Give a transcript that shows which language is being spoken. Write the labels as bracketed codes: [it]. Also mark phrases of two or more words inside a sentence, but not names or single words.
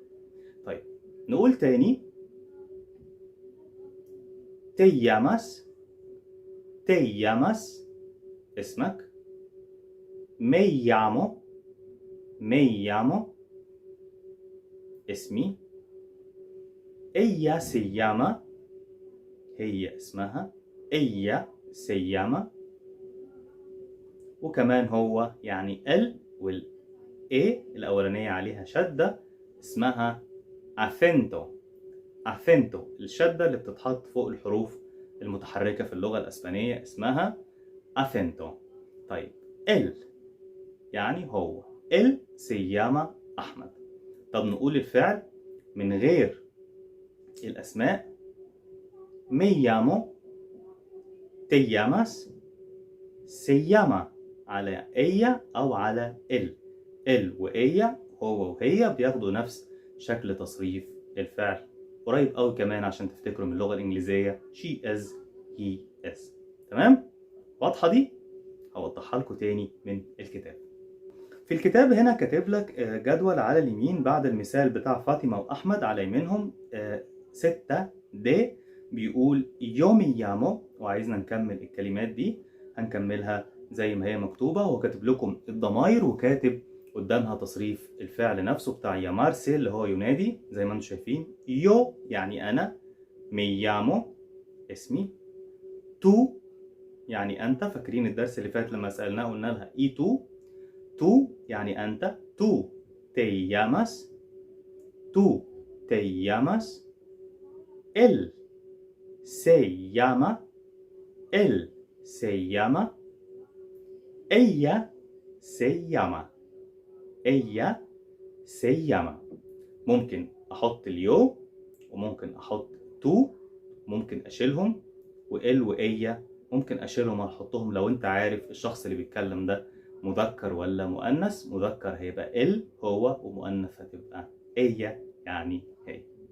[ar] طيب نقول تاني [es] te llamas، te llamas [ar] اسمك. [es] me llamo، me llamo اسمي. ella se llama [ar] هي اسمها، [es] ella se llama. [ar] وكمان هو يعني ال وال A الأولانية عليها شدة اسمها acento. acento الشدة اللي بتتحط فوق الحروف المتحركة في اللغة الأسبانية اسمها acento. طيب ال يعني هو [es] él se llama [ar] أحمد. طب نقول الفعل من غير الأسماء [es] me llamo، te llamas، se llama [ar] على ella أو على él. ال وإيا هو وهي بياخدوا نفس شكل تصريف الفعل، قريب قوي كمان عشان تفتكروا من اللغة الإنجليزية [en] she is، he is. [ar] تمام؟ واضحة دي؟ هوضحها لكم تاني من الكتاب. في الكتاب هنا كاتب لك جدول على اليمين بعد المثال بتاع فاطمة وأحمد، على يمينهم 6 د بيقول [es] yo me llamo، [ar] وعايزنا نكمل الكلمات دي هنكملها زي ما هي مكتوبة. هو كاتب لكم الضمائر وكاتب قدامها تصريف الفعل نفسه بتاع llamarse اللي هو ينادي زي ما انتم شايفين. yo يعني أنا، [es] me llamo [ar] اسمي، tú يعني أنت، فاكرين الدرس اللي فات لما سألناه قلنا لها [es] y tú، [ar] tú يعني أنت، [es] tú te llamas، tú te llamas. él se llama، él se llama. ella se llama. ella se llama. [ar] ممكن أحط اليو وممكن أحط تو، ممكن أشيلهم، وإل وإيا ممكن أشيلهم وأحطهم. لو أنت عارف الشخص اللي بيتكلم ده مذكر ولا مؤنث، مذكر هيبقى إل هو، ومؤنث هتبقى إيا يعني هي.